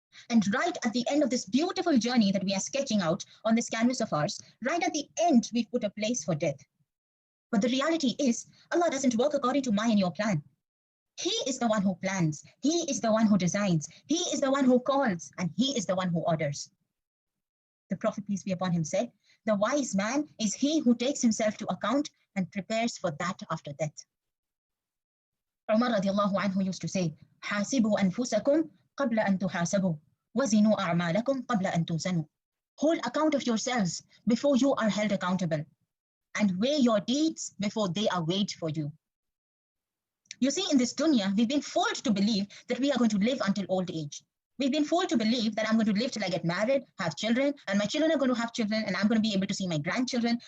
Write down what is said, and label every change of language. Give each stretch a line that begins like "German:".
English: And right at the end of this beautiful journey that we are sketching out on this canvas of ours, right at the end, we've put a place for death. But the reality is, Allah doesn't work according to my and your plan. He is the one who plans. He is the one who designs. He is the one who calls, and he is the one who orders. The Prophet, peace be upon him, said, the wise man is he who takes himself to account and prepares for that after death. Umar radiallahu anhu used to say,
Arabic: حاسبوا أنفسكم قبل أن تحاسبوا وزنوا أعمالكم قبل أن توزنوا.
English: Hold account of yourselves before you are held accountable, and weigh your deeds before they are weighed for you. You see, in this dunya, we've been fooled to believe that we are going to live until old age. We've been fooled to believe that I'm going to live till I get married, have children, and my children are going to have children, and I'm going to be able to see my grandchildren.